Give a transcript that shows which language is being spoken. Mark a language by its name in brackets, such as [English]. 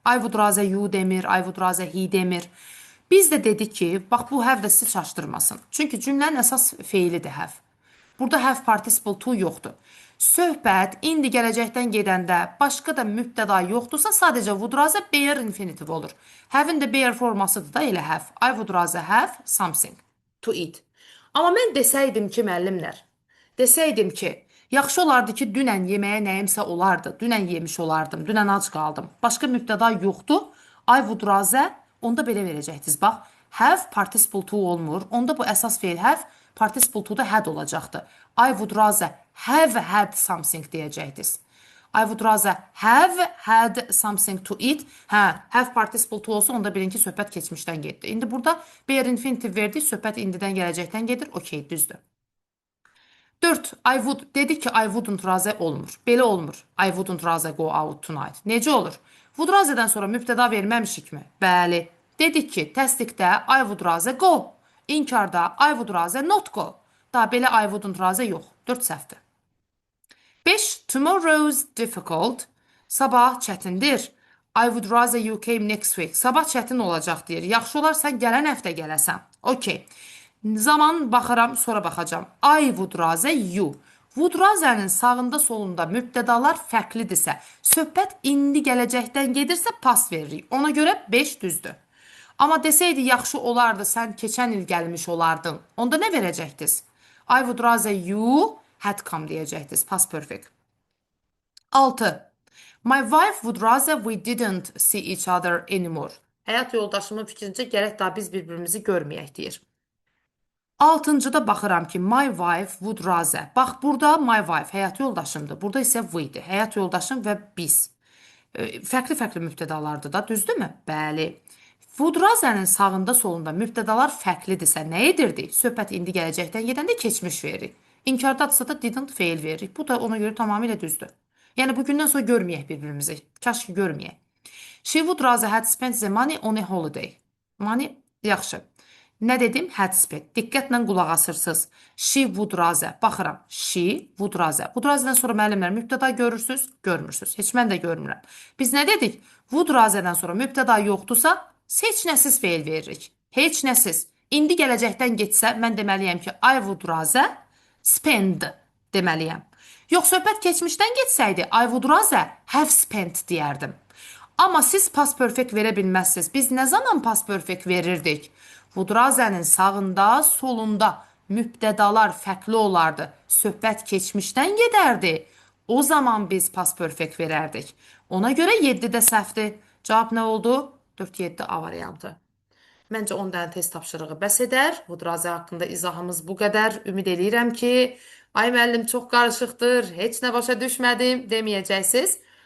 [English] I would rather you [Azerbaijani] demir, [English] I would rather he demir. [Azerbaijani] Biz də dedik ki, bax bu have də sizi çaşdırmasın. Çünki cümlənin əsas feilidir have. Burada have participle to yoxdur. Söhbət indi gələcəkdən gedəndə başqa da mübtəda yoxdursa, sadəcə [English] would rather bare infinitive [Azerbaijani] olur. Have-in də bare formasıdır da elə have. [English] I would rather have something to eat. [Azerbaijani] Amma mən desəydim ki, müəllimlər, desəydim ki, yaxşı olardı ki, dünən yeməyə nəyimsə olardı. Dünən yemiş olardım, dünən ac qaldım. Başqa mübtəda yoxdur. I would rather, onda belə verəcəkdiniz. Bax, have participle to olmur. Onda bu əsas feil have, participle to da had olacaqdı. [English] I would rather have had something [Azerbaijani] deyəcəkdiniz. [English] I would rather have had something to eat. [Azerbaijani] Hə, have participle to olsa onda bilin ki, söhbət keçmişdən getdi. İndi burada bare infinitive verdik, söhbət indidən gələcəkdən gedir. Okey, düzdür. 4. I would. Dedik ki, [English] I wouldn't rather [Azerbaijani] olmur. Belə olmur. [English] I wouldn't rather go out tonight. [Azerbaijani] Necə olur? Would rather'dan sonra mübtəda verməmişik mi? Bəli. Dedik ki, təsdiqdə [English] I would rather go. [Azerbaijani] İnkarda [English] I would rather not go. [Azerbaijani] Daha belə [English] I wouldn't rather yox. [Azerbaijani] 4 səhvdir. 5. Tomorrow's difficult. Sabah çətindir. [English] I would rather you came next week. [Azerbaijani] Sabah çətin olacaq deyir. Yaxşı olar sən gələn həftə gələsən. Okey. Zaman baxıram, sonra baxacam. [English] I would rather you. [Azerbaijani] Would rather'ın sağında solunda mübtədalar fərqlidirsə, söhbət indi gələcəkdən gedirsə pas veririk. Ona görə 5 düzdür. Amma desəydi yaxşı olardı, sən keçən il gəlmiş olardın. Onda nə verəcəkdiniz? [English] I would rather you had come [Azerbaijani] deyəcəkdiniz. [English] Past perfect. 6. My wife would rather we didn't see each other anymore. [Azerbaijani] Həyat yoldaşımın fikrincə gərək daha biz bir-birimizi görməyək deyir. 6-da baxıram ki, [English] my wife would rather. [Azerbaijani] Bax, burada my wife həyat yoldaşımdır. Burada isə we'dir. Həyat yoldaşım və biz. Fərqli mübtədalardır da, düzdürmü? Bəli. Would rather'ın sağında solunda mübtədalar fərqlidirsə nə edirdik? Söhbət indi gələcəkdən gedəndə keçmiş veririk. İnkardadırsa da didn't fail veririk. Bu da ona görə tamamilə düzdür. Yəni bugündən sonra görməyək bir-birimizi. Kaş ki görməyək. [English] She would rather had spent the money on a holiday. [Azerbaijani] Money, yaxşı. Nə dedim? Had spent. Diqqətlə qulaq asırsınız. She would rather. Baxıram. She would rather. Would rather'dan sonra müəllimlər mübtəda görürsünüz, görmürsünüz. Heç mən də görmürəm. Biz nə dedik? Would rather'dan sonra mübtəda yoxdursa, heç nəsiz feil veririk. Heç nəsiz. İndi gələcəkdən getsə, mən deməliyəm ki, [English] I would rather spend [Azerbaijani] deməliyəm. Yox, söhbət keçmişdən getsəydi, [English] I would rather have spent [Azerbaijani] deyərdim. Amma siz past perfect verə bilməzsiniz. Biz nə zaman past perfect verirdik? Would rather'nin sağında, solunda mübtədalar fərqli olardı. Söhbət keçmişdən gedərdi. O zaman biz past perfect verərdik. Ona görə 7-də səhvdir. Cavab nə oldu? 4-7 A variantı. Məncə 10 dənə test tapşırığı bəs edər. Mudrazə haqqında izahımız bu qədər. Ümid eləyirəm ki, ay müəllim çox qarışıqdır, heç nə başa düşmədim deməyəcəksiniz.